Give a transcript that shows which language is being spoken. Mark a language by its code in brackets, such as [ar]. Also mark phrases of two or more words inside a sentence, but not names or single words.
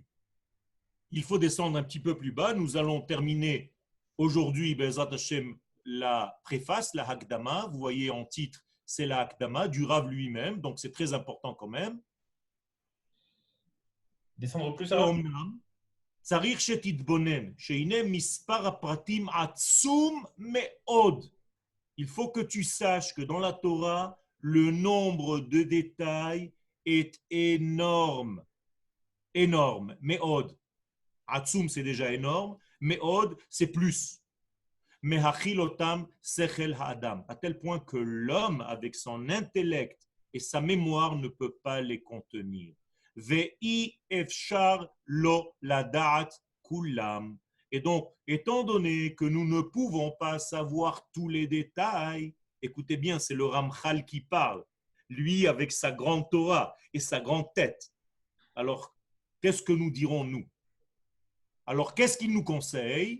[fr] Il faut descendre un petit peu plus bas. Nous allons terminer aujourd'hui, [he] בעזרת השם, [fr] la préface, la Hakdama. Vous voyez en titre, c'est la Hakdama du Rav lui-même, donc c'est très important quand même. Descendre plus alors. [he] צריך שתתבונן, שהנה מספר הפרטים עצום מאוד. [fr] Il faut que tu saches que dans la Torah, le nombre de détails est énorme. Énorme. Me'od. Atsum, c'est déjà énorme. Me'od, c'est plus. [he] מהכילותם שכל האדם. [fr] À tel point que l'homme, avec son intellect et sa mémoire, ne peut pas les contenir. [he] ואי אפשר לו לדעת כולם. [fr] Et donc, étant donné que nous ne pouvons pas savoir tous les détails, écoutez bien, c'est le Ramchal qui parle, lui avec sa grande Torah et sa grande tête. Alors, qu'est-ce que nous dirons nous? Alors, qu'est-ce qu'il nous conseille?